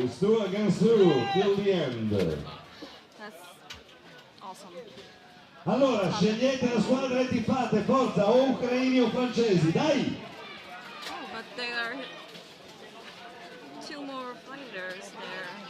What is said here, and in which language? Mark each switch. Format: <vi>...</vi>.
<en>It's 2 against 2 till the end. That's awesome.</en> <it>Allora, scegliete la squadra e tifate, forza, o ucraini o francesi, dai!</it> <en>Oh, but there are 2 more fighters there.</en>